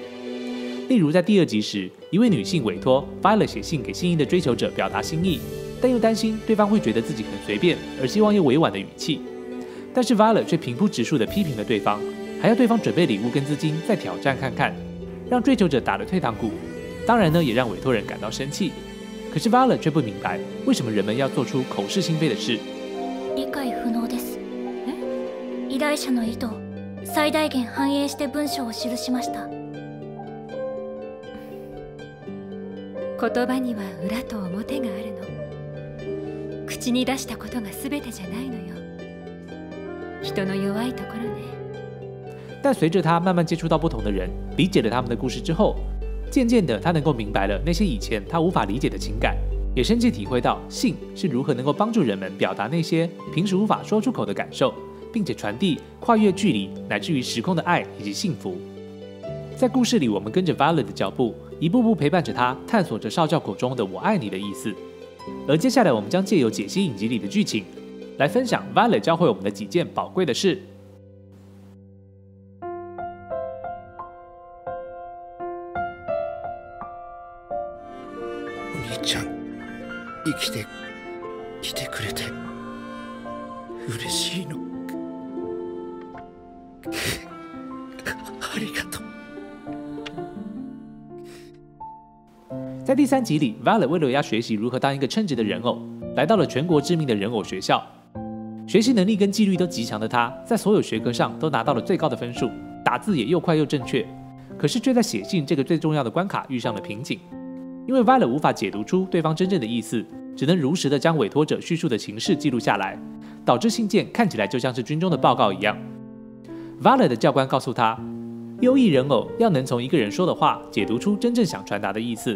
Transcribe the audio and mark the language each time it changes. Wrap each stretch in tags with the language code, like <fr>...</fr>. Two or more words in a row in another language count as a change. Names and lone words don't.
<zh>例如在第2集时，一位女性委托 Violet 写信给心仪的追求者表达心意，但又担心对方会觉得自己很随便，而希望用委婉的语气。但是 Violet 却平铺直述地批评了对方，还要对方准备礼物跟资金再挑战看看，让追求者打了退堂鼓。当然呢，也让委托人感到生气。可是 Violet 却不明白，为什么人们要做出口是心非的事。</zh> <ja>理解不能です。依頼者の意図を最大限反映して文章を記しました。言葉には裏と表があるの。口に出したことが全てじゃないのよ。人の弱いところね。</ja> <zh>但随着他慢慢接触到不同的人，理解了他们的故事之后，渐渐的他能够明白了那些以前他无法理解的情感，也深切体会到性是如何能够帮助人们表达那些平时无法说出口的感受， 并且传递跨越距离乃至于时空的爱以及幸福。在故事里，我们跟着 Violet 的脚步，一步步陪伴着她，探索着少教口中的我爱你的意思。而接下来我们将借由解析影集里的剧情，来分享 Violet 教会我们的几件宝贵的事。</zh> <ja>お兄ちゃん、生きてきてくれて嬉しいの。ありがとう。</ja> <zh>在第3集里 ，Violet 为了要学习如何当一个称职的人偶，来到了全国知名的人偶学校。学习能力跟纪律都极强的她，在所有学科上都拿到了最高的分数，打字也又快又正确。可是却在写信这个最重要的关卡遇上了瓶颈，因为 Violet 无法解读出对方真正的意思，只能如实的将委托者叙述的情势记录下来，导致信件看起来就像是军中的报告一样。Violet 的教官告诉他，优异人偶要能从一个人说的话解读出真正想传达的意思。</zh>